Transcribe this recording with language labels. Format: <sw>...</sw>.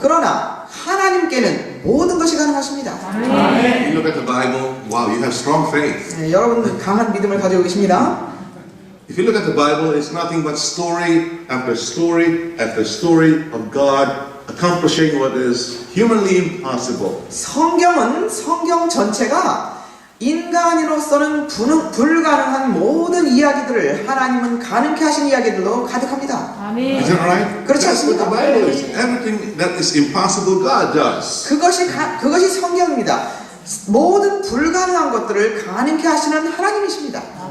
<ko>그러나 하나님께는 모든 것이 가능하십니다.</ko> <en>You look at the Bible, wow, you have strong faith.</en> <ko>여러분 강한 믿음을 가지고 계십니다.</ko> <en>If you look at the Bible, it's nothing but story after story after story of God accomplishing what is humanly impossible.</en> <ko>성경은 성경 전체가 인간으로서는 불가능한 모든 이야기들을 하나님은 가능케 하신 이야기들로 가득합니다.</ko> <en>Is that right?</en> <ko>그렇지</ko> <en>That's what the</en> <ko>않습니까?</ko> <en>Bible is. Everything that is impossible, God does.</en> <ko>그것이 성경입니다. 모든 불가능한 것들을 가능케 하시는 하나님이십니다.</ko>